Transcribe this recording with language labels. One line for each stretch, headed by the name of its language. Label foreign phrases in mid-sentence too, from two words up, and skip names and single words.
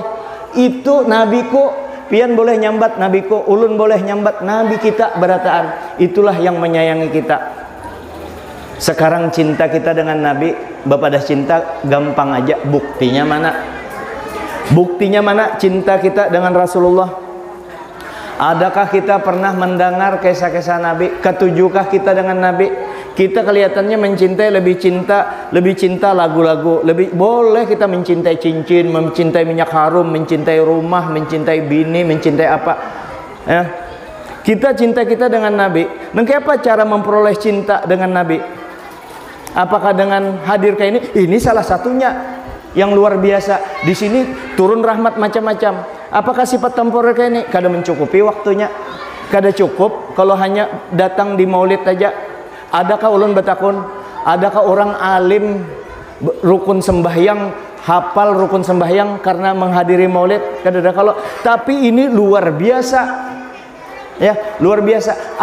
Indonesian: Itu nabiku.
Banjar: Pian boleh nyambat nabiku, ulun boleh nyambat nabi kita berataan.
Indonesian: Itulah yang menyayangi kita. Sekarang cinta kita dengan nabi, bapak dah cinta gampang aja. Buktinya mana? Buktinya mana cinta kita dengan Rasulullah? Adakah kita pernah mendengar kisah-kisah nabi? Ketujukah kita dengan nabi? Kita kelihatannya mencintai, lebih cinta lagu-lagu, lebih boleh kita mencintai cincin, mencintai minyak harum, mencintai rumah, mencintai bini, mencintai apa ya. Kita cinta kita dengan nabi. Dan apa cara memperoleh cinta dengan nabi? Apakah dengan hadir kayak ini? Ini salah satunya yang luar biasa. Di sini turun rahmat macam-macam. Apakah sifat temporer kayak ini? Kada mencukupi waktunya, kada cukup kalau hanya datang di maulid aja.
Banjar: Adakah ulun betakun?
Indonesian: Adakah orang alim rukun sembahyang, hafal rukun sembahyang karena menghadiri maulid?
Banjar: Kada ada kalau.
Indonesian: Tapi ini luar biasa, ya luar biasa.